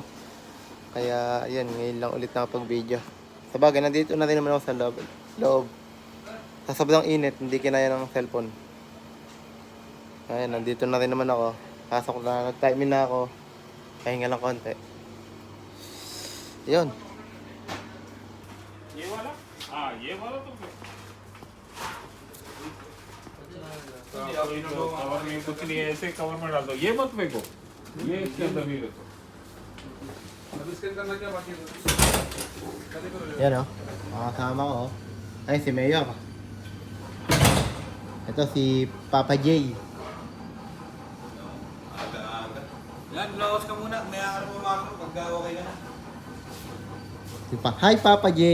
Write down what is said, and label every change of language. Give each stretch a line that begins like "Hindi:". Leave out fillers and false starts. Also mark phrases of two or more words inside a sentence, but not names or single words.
Filipino: Kaya, ayan, ngayon lang ulit nakapag-video. Sabagay, nandito na rin naman ako sa loob. Sa sobrang init, hindi kinaya ng cellphone. Ayan, nandito na rin naman ako. Pasok na, nag-time in na ako. Pahinga lang konti. Yun.
Hindi: ये वाला हाँ ये वाला तो कवर में कुछ नहीं है ऐसे कवर में डाल दो ये मत फेंको ये इसके अंदर नहीं रखो अब इसके अंदर ना क्या बाकी है
Filipino: Yan o. Mga kasama ko. Ay, si Mayor. Ito si Papa J. Yan, lawas ka muna. May ako na pumakot pagka okay ka na. Hi, Papa J.